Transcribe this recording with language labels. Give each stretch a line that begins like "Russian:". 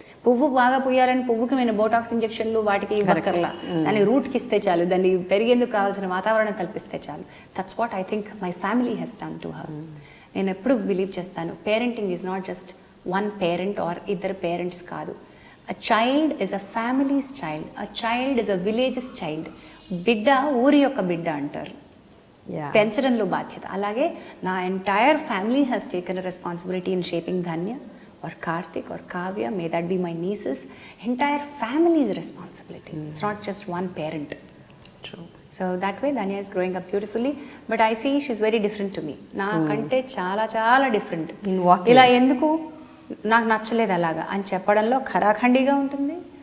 Telugu: పువ్వు బాగా పూయాలని పువ్వుకి నేను బోటాక్స్ ఇంజెక్షన్లు వాటికి ఇవ్వక్కర్లా, దాన్ని రూట్కి ఇస్తే చాలు, దాన్ని పెరిగేందుకు కావాల్సిన వాతావరణం కల్పిస్తే చాలు.
English: That's what I think my family has done to her.
Telugu: నేను ఎప్పుడు బిలీవ్ చేస్తాను,
English: parenting is not just one parent or
Telugu: ఇద్దరు పేరెంట్స్ కాదు.
English: A child is a family's child. A child is a village's child.
Telugu: బిడ్డ ఊరి యొక్క బిడ్డ అంటారు, పెంచడంలో బాధ్యత.
English: అలాగే నా entire family has taken a responsibility in shaping Dhanya or Karthik or Kavya, may that be my nieces. Entire family's responsibility. It's not just one parent. True. So that way Dhanya is growing up beautifully, but I see she's very different to me.
Telugu: నాకంటే చాలా different.
English: In what way?
Telugu: ఇలా ఎందుకు నాకు నచ్చలేదు అలాగా అని చెప్పడంలో ఖరాఖండిగా ఉంటుంది.